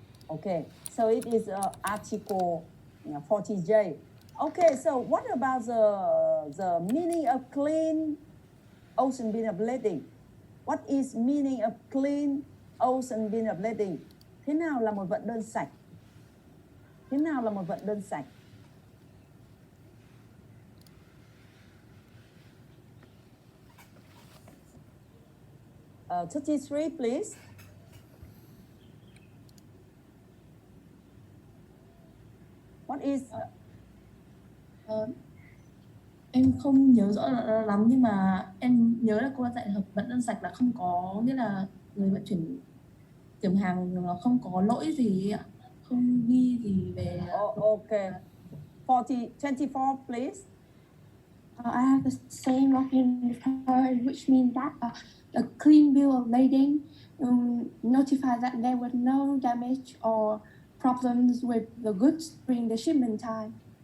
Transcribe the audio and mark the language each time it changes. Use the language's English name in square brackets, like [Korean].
[English] Okay, so it is Article 40J. Okay, so what about the meaning of clean ocean bin of lading? What is meaning of clean ocean bin of lading? [Vietnamese] Thế nào là một vận đơn sạch? Thế nào là một vận đơn sạch? [English] Uh, 33, please. What is [Vietnamese] Em không nhớ rõ lắm nhưng mà em nhớ là cô đã dạy hợp vận đơn sạch là không có, nghĩa là người vận chuyển kiểm hàng không có lỗi gì ạ, không ghi gì về. [English] Okay. 24, please. I have the same document, which means that a clean bill of lading notifies that there was no damage or problems with the goods during the shipment time.